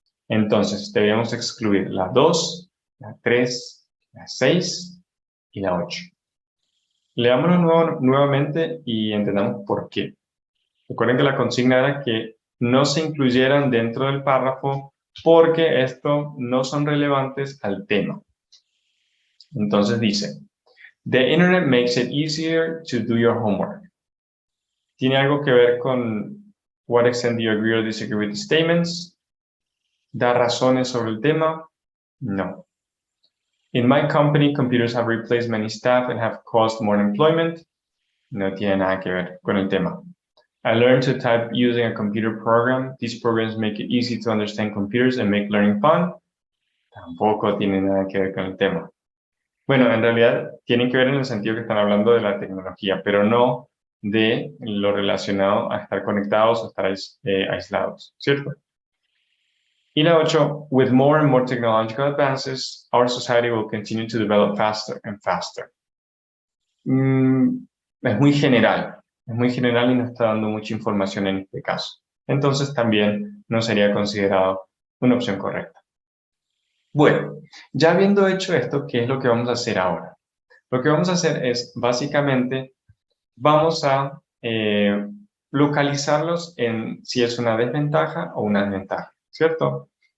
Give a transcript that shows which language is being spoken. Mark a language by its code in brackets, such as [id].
[es] Entonces debemos excluir la 2, la 3, la 6 y la 8. Leámoslo nuevamente y entendamos por qué. Recuerden que la consigna era que no se incluyeran dentro del párrafo porque estos no son relevantes al tema. Entonces dice, [en] the internet makes it easier to do your homework. [es] ¿Tiene algo que ver con [en] what extent do you agree or disagree with the statements? [es] ¿Da razones sobre el tema? No. [en] In my company, computers have replaced many staff and have caused more employment. [es] No tiene nada que ver con el tema. [en] I learned to type using a computer program. These programs make it easy to understand computers and make learning fun. [es] Tampoco tiene nada que ver con el tema. Bueno, en realidad tienen que ver en el sentido que están hablando de la tecnología, pero no de lo relacionado a estar conectados o estar aislados, ¿cierto? Y la [en] 8, with more and more technological advances, our society will continue to develop faster and faster. [es] Es muy general y no está dando mucha información en este caso. Entonces también no sería considerado una opción correcta. Bueno, ya habiendo hecho esto, ¿qué es lo que vamos a hacer ahora? Lo que vamos a hacer es, básicamente, vamos a localizarlos en si es una desventaja o una ventaja, ¿cierto?